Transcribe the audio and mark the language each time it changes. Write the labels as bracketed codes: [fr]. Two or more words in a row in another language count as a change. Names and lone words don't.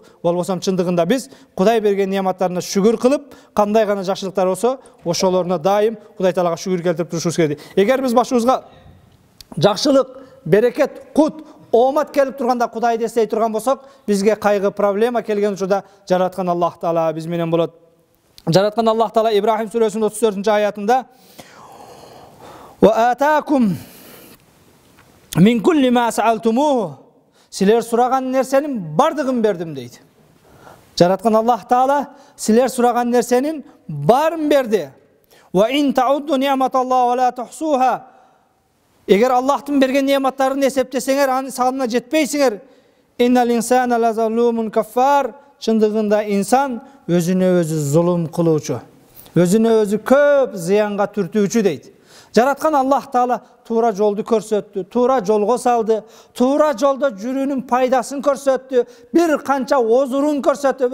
[ky] Болбосо чындыгында биз Кудай берген нематтарына шүгүр кылып, кандай гана жакшылыктар болсо, ошолоруна дайым Кудай Таалага шүгүр келтирип турушубуз керек. Эгер биз башыбызга жакшылык, берекет, кут, оомат келип турганда Кудайды эстей турган болсок, бизге кайгы, проблема келген учурда жараткан Аллах Таала биз менен болот. Жараткан Аллах Таала Ибрахим сүрөсүнүн 34 аятында: [ar] "وآتاكم من كل ما سألتموه", [ky] силер сураган нерсенин бардыгын бердим дейт. Жараткан Аллах Таала силер сураган нерсенин барын берди. [ar] "وإن تعدوا نعمت الله لا تحصوها", [ky] эгер Аллахтын берген нематтарын эсептесеңер, анын санына жетпейсиңер, [ar] "إن الإنسان لظلوم كفار", [ky] чындыгында инсан өзүнө өзү зулум кылуучу, өзүнө өзү көп зыянга түртүүчү дейт. Жараткан Аллах Таала туура жолду көрсөттү, туура жолго салды, туура жолдо жүрүүнүн пайдасын көрсөттү, бир канча озурун көрсөттү.